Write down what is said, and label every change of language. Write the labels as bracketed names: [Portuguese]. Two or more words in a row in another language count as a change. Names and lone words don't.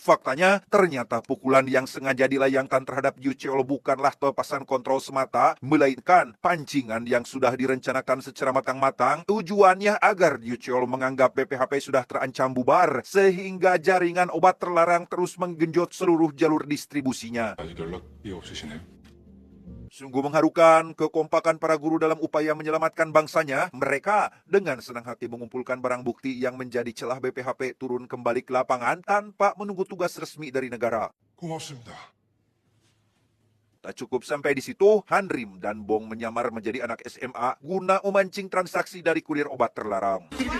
[Indonesian] Faktanya, ternyata pukulan yang sengaja dilayangkan terhadap Yu Cheol bukanlah lepasan kontrol semata, melainkan pancingan yang sudah direncanakan secara matang-matang. Tujuannya agar Yu Cheol menganggap BPHP sudah terancam bubar, sehingga jaringan obat terlarang terus menggenjot seluruh jalur distribusinya. [Korean] 아직 연락이 없으시네요. [Indonesian] Sungguh mengharukan kekompakan para guru dalam upaya menyelamatkan bangsanya. Mereka dengan senang hati mengumpulkan barang bukti yang menjadi celah BPHP turun kembali ke lapangan tanpa menunggu tugas resmi dari negara. [Korean] 고맙습니다. [Indonesian] Tak cukup sampai di situ, Hanrim dan Bong menyamar menjadi anak SMA guna memancing transaksi dari kurir obat terlarang.